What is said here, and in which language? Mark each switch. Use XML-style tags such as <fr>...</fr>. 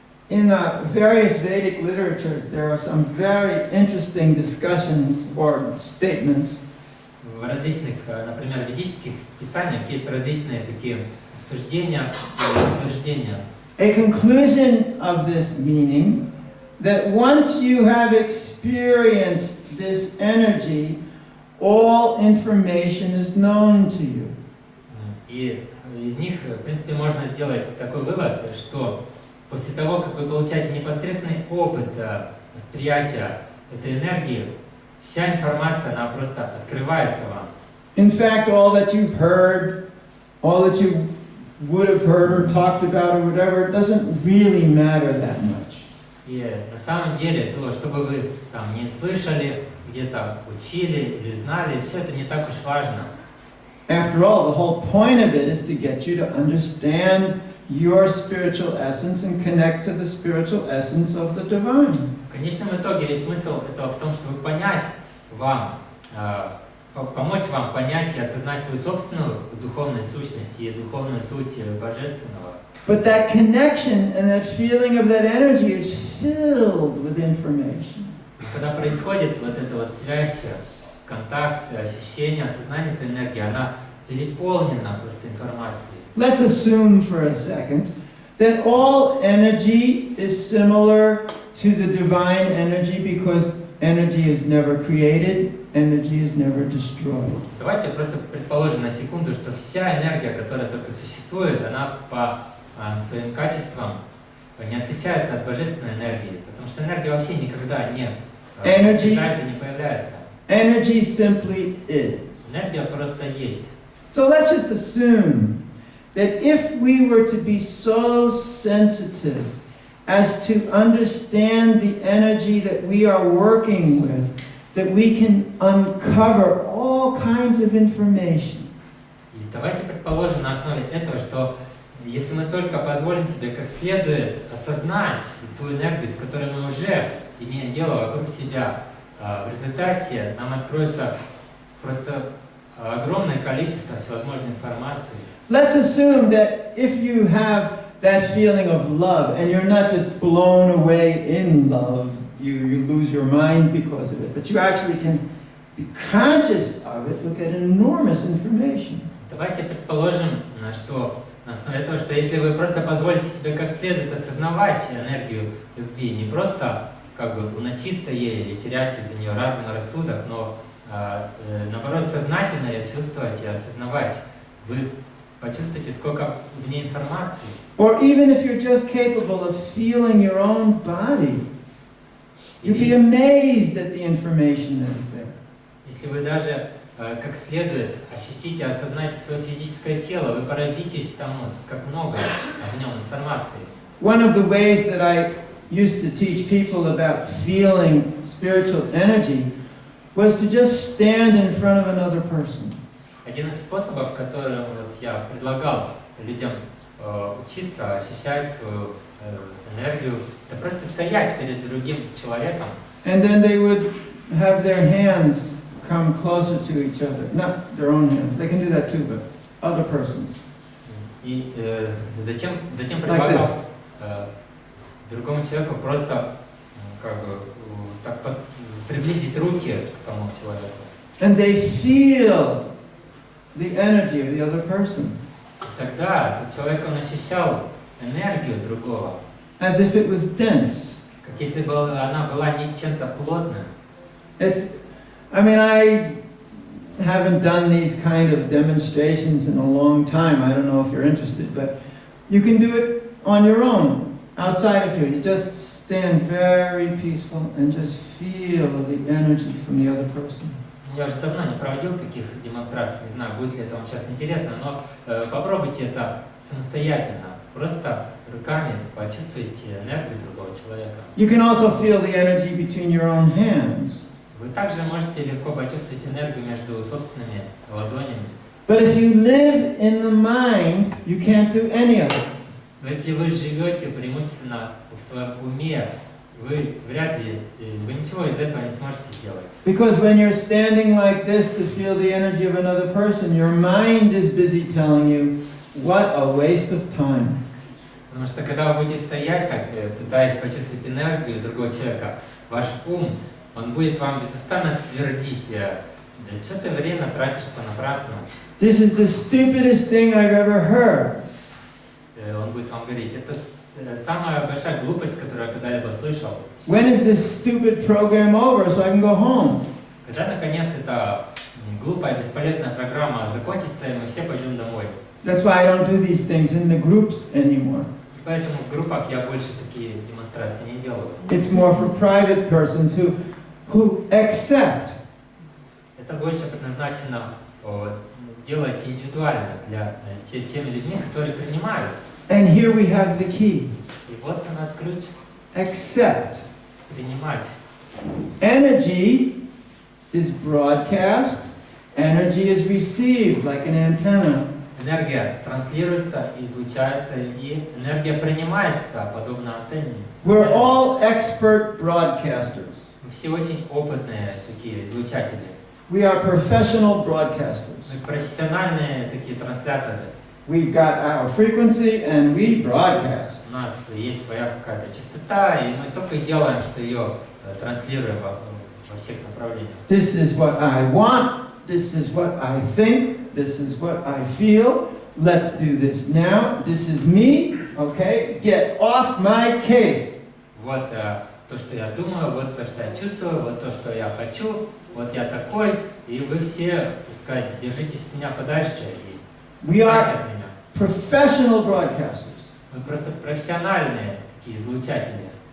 <en>In various Vedic literatures, there are some very interesting discussions or statements.</en> <ru>В различных, например, ведических писаниях есть различные такие обсуждения и утверждения.</ru> <en>A conclusion of this meaning that once you have experienced this energy, all information is known to you.</en> <ru>И из них, в принципе, можно сделать такой вывод, что после того, как вы получаете непосредственный опыт восприятия этой энергии, вся информация, она просто открывается вам.</ru> <en>In fact, all that you've heard, all that you would have heard or talked about or whatever, it doesn't really matter that much.</en> <ru>И на самом деле, то, что бы вы там не слышали, где-то учили или знали, все это не так уж важно.</ru> <en>After all, the whole point of it is to get you to understand your spiritual essence and connect to the spiritual essence of the divine.</en> <ru>В конечном итоге весь смысл этого в том, чтобы понять вам, помочь вам понять и осознать свою собственную духовную сущность и духовную суть Божественного.</ru> <en>But that connection and that feeling of that energy is filled with information.</en> <ru>Когда происходит вот эта вот связь, контакт, ощущение, осознание этой энергии, она переполнена просто информацией.</ru> <en>Let's assume for a second that all energy is similar to the divine energy because energy is never created, energy is never destroyed.</en> <ru>Давайте просто предположим на секунду, что вся энергия, которая только существует, она по своим качествам не отличается от божественной энергии, потому что энергия вообще никогда не исчезает и не появляется.</ru> <en>Energy simply is.</en> <ru>Энергия просто есть.</ru> <en>So let's just assume that if we were to be so sensitive as to understand the energy that we are working with, that we can uncover all kinds of information.</en> <ru>И давайте предположим на основе этого, что если мы только позволим себе как следует осознать ту энергию, с которой мы уже имеем дело вокруг себя, в результате нам откроется просто огромное количество всевозможной информации.</ru> <en>Let's assume that if you have that feeling of love and you're not just blown away in love, you lose your mind because of it, but you actually can be conscious of it, look at enormous information.</en> <ru>Давайте предположим, что на основе того, что если вы просто позволите себе как следует осознавать энергию любви, не просто как бы уноситься ей или терять из-за нее разум и рассудок, но наоборот сознательно ее чувствовать и осознавать, вы почувствуйте, сколько в ней информации.</ru> <en>Or even if you're just capable of feeling your own body, you'd be amazed at the information that is there.</en> <ru>Если вы даже как следует ощутите, осознаете свое физическое тело, вы поразитесь тому, как много в нем информации.</ru> <en>One of the ways that I used to teach people about feeling spiritual energy was to just stand in front of another person.</en> <ru>Один из способов, который вот я предлагал людям учиться ощущать свою энергию, это просто стоять перед другим человеком.</ru> <en>And then they would have their hands come closer to each other. Not their own hands. They can do that too, but other persons.</en> <ru>И затем предлагал другому человеку просто как бы так приблизить руки к тому человеку.</ru> <en>And they feel the energy of the other person,</en> <ru>Тогда тот человек, он ощущал энергию другого,</ru> <en>as if it was dense.</en> <ru>как если бы она была не чем-то плотным.</ru> <en>I haven't done these kind of demonstrations in a long time. I don't know if you're interested, but you can do it on your own, outside of here. You just stand very peaceful and just feel the energy from the other person.</en> <ru>Я уже давно не проводил таких демонстраций, не знаю, будет ли это вам сейчас интересно, но попробуйте это самостоятельно. Просто руками почувствуйте энергию другого человека.</ru> <en>You can also feel the energy between your own hands.</en> <ru>Вы также можете легко почувствовать энергию между собственными ладонями.</ru> <en>But if you live in the mind, you can't do any of it.</en> <ru>Но если вы живете преимущественно в своем уме, вы вряд ли, вы ничего из этого не сможете сделать.</ru> <en>Because when you're standing like this to feel the energy of another person, your mind is busy telling you, what a waste of time.</en> <ru>Потому что когда вы будете стоять так, пытаясь почувствовать энергию другого человека, ваш ум, он будет вам безустанно твердить, да что ты время тратишь понапрасну.</ru> <en>This is the stupidest thing I've ever heard.</en> <ru>Он будет вам говорить, это самая большая глупость, которую я когда-либо слышал.</ru> <en>When is this stupid program over so I can go home?</en> <ru>Когда наконец эта глупая, бесполезная программа закончится, и мы все пойдем домой.</ru> <en>That's why I don't do these things in the groups anymore.</en> <ru>Поэтому в группах я больше такие демонстрации не делаю.</ru> <en>It's more for private persons who accept.</en> <ru>Это больше предназначено делать индивидуально для теми людьми, которые принимают.</ru> <en>And here we have the key.</en> <ru>И вот у нас ключ.</ru> <en>Accept.</en> <ru>Принимать.</ru> <en>Energy is broadcast. Energy is received like an antenna.</en> <ru>Энергия транслируется, излучается, и энергия принимается, подобно антенне.</ru> <en>We're all expert broadcasters.</en> <ru>Мы все очень опытные такие излучатели.</ru> <en>We are professional broadcasters.</en> <ru>Мы профессиональные такие трансляторы.</ru> <en>We've got our frequency and we broadcast.</en> <ru>У нас есть своя какая-то частота, и мы только делаем, что ее транслируем во всех направлениях.</ru> <en>This is what I want. This is what I think. This is what I feel. Let's do this now. This is me. Okay? Get off my case.</en> <ru>Вот то, что я думаю, вот то, что я чувствую, вот то, что я хочу, вот я такой, и вы все, так сказать, держитесь от меня подальше и</ru> <en>We</en> <ru>отстаньте</ru> <en>are</en> <ru>от меня.</ru> <en>professional broadcasters.</en> <ru>Мы просто профессиональные такие излучатели,</ru>